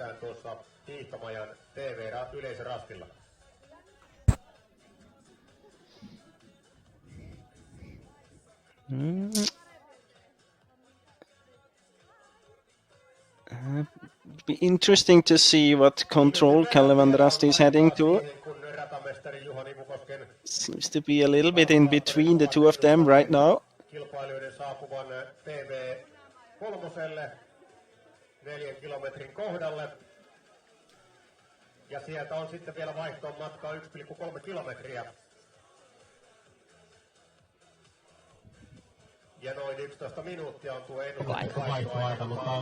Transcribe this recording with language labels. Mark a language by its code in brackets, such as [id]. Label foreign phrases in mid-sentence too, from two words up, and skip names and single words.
[en] Be interesting to see what control Kalevan Rasti is heading to. Seems to be a little bit in between the two of them right now. [fi] Kilpailijoiden saapuvan TV3 4 kilometrin kohdalle. Ja sieltä on sitten vielä vaihtoon matkaa 1,3 kilometriä. Ja noin 11 minuuttia on tuo ennustusvaihtoaika, mutta...